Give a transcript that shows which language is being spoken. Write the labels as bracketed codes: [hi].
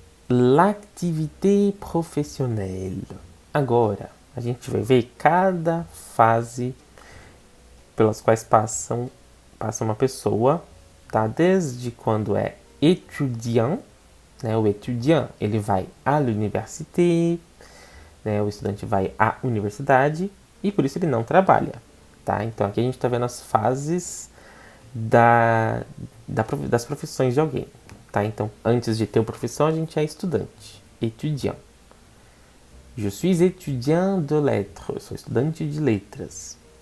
[fr] L'activité professionnelle. [pt] Agora, a gente vai ver cada fase pelas quais passa uma pessoa, tá? Desde quando é étudiant, né? O étudiant, ele vai à l'université, né? O estudante vai à universidade e por isso ele não trabalha, tá? Então aqui a gente está vendo as fases das profissões de alguém, tá? Então antes de ter uma profissão a gente é estudante, étudiant. [fr] Je suis étudiant de lettres, [pt] eu sou estudante de letras.